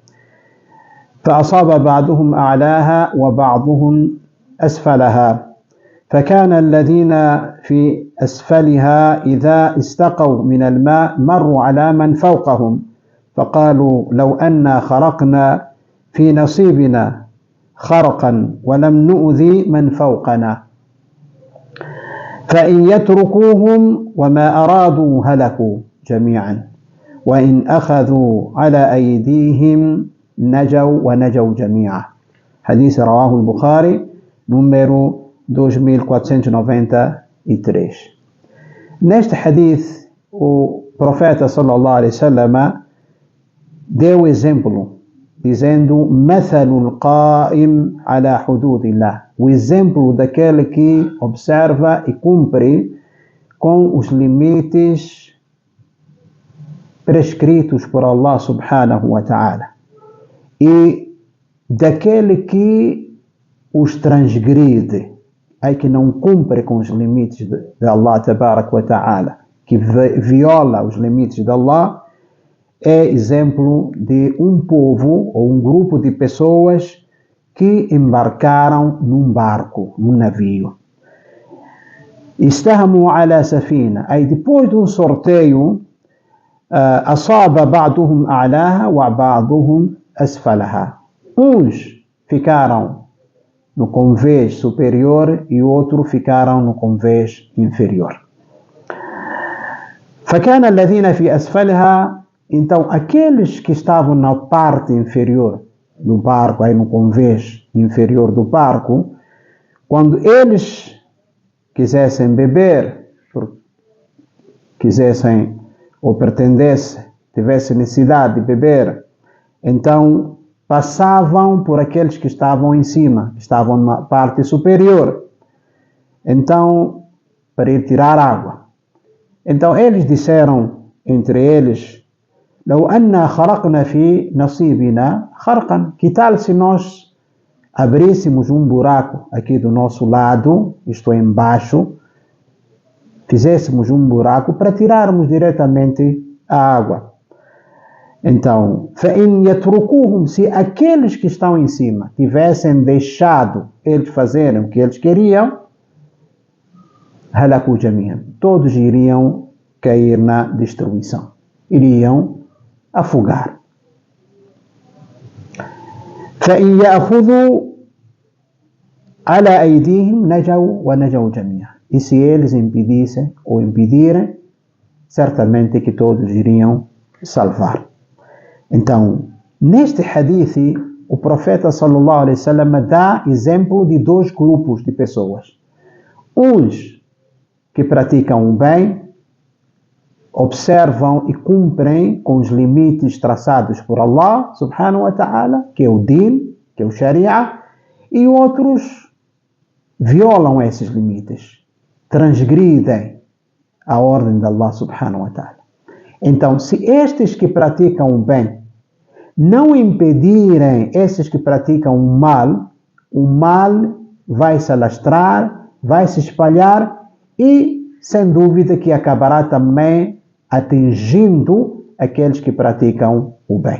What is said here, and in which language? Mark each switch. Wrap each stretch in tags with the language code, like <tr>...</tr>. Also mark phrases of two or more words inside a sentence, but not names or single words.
<ar>فأصاب بعضهم أعلاها وبعضهم أسفلها، فكان الذين في أسفلها إذا استقوا من الماء مروا على من فوقهم فقالوا: لو أنا خرقنا في نصيبنا خرقا ولم نؤذي من فوقنا، فإن يتركوهم وما أرادوا هلكوا جميعا، وإن أخذوا على أيديهم نجوا ونجوا جميعا. Hadith رواه البخاري número 2493.</ar> <pt>Neste hadith, o profeta</pt> <ar>صلى الله عليه وسلم</ar> <pt>deu exemplo dizendo:</pt> <ar>مثل القائم على حدود الله,</ar> <pt>o exemplo daquele que observa e cumpre com os limites prescritos por Allah</pt> <ar>سبحانه و</ar> <pt>ta'ala, e daquele que os transgride, que não cumpre com os limites de Allah</pt> <ar>تبارك وتعالى,</ar> <pt>que viola os limites de Allah, é exemplo de um povo ou um grupo de pessoas que embarcaram num barco, num navio.</pt> <ar>استهموا على سفينة,</ar> <pt>depois de um sorteio,</pt> <ar>أصاب بعضهم أعلاها وبعضهم أسفلها.</ar> <pt>Uns ficaram no convés superior e outros ficaram no convés inferior.</pt> <ar>فكان الذين في أسفلها,</ar> <pt>então aqueles que estavam na parte inferior do barco, no convés inferior do barco, quando eles quisessem beber, quisessem ou pretendessem, tivessem necessidade de beber Então, passavam por aqueles que estavam em cima, que estavam na parte superior. Então, para ir tirar água. Então, eles disseram entre eles:</pt> <ar>"لو أنا خرقنا في نصيبنا خرقا",</ar> <pt>que tal se nós abríssemos um buraco aqui do nosso lado, isto é, embaixo, fizéssemos um buraco para tirarmos diretamente a água. Então,</pt> <ar>فَإِنْ يَتْرُكُوهُمْ,</ar> <pt>se aqueles que estão em cima tivessem deixado eles fazerem o que eles queriam,</pt> <ar>هَلَكُوا جَمِيعًا,</ar> <pt>todos iriam cair na destruição, iriam afogar.</pt> <ar>فَإِنْ يَأْخُذُوا عَلَى أَيْدِيهِمْ نَجَوْا وَنَجَوْا جَمِيعًا,</ar> <pt>e se eles impedissem ou impedirem, certamente que todos iriam salvar. Então, neste hadith, o profeta</pt> <ar>صلى الله عليه وسلم</ar> <pt>dá exemplo de dois grupos de pessoas. Uns que praticam o bem, observam e cumprem com os limites traçados por Allah</pt> <ar>سبحانه وتعالى,</ar> <pt>que é o din, que é o sharia, e outros violam esses limites, transgridem a ordem de Allah</pt> <ar>سبحانه وتعالى.</ar> <pt>Então, se estes que praticam o bem não impedirem esses que praticam o mal vai se alastrar, vai se espalhar e, sem dúvida, que acabará também atingindo aqueles que praticam o bem.</pt>